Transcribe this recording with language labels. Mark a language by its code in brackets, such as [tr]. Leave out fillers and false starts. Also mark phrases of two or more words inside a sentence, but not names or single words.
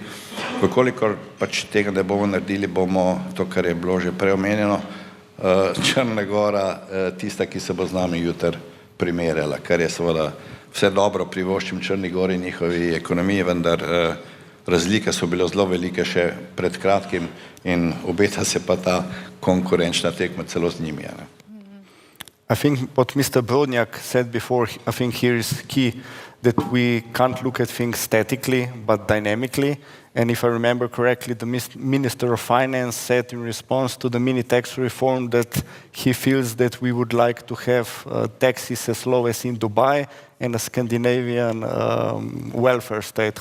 [sl] Vkolikor pač tega ne bomo naredili, bomo to, kar je bilo že preomenjeno, Črna Gora tista, ki se bo z nami jutri primerjala, kar je seveda vse dobro privoščim Črni Gori in njihovi ekonomiji, vendar razlike so bile zelo velike še pred kratkim in obeta se pa ta konkurenčna tekma celo z njimi. [en] I think what Mr. Brodnjak said before, I think here is key that we can't look at things statically but dynamically. And if I remember correctly, the Minister of Finance said in response to the mini tax reform that he feels that we would like to have taxes as low as in Dubai and a Scandinavian welfare state.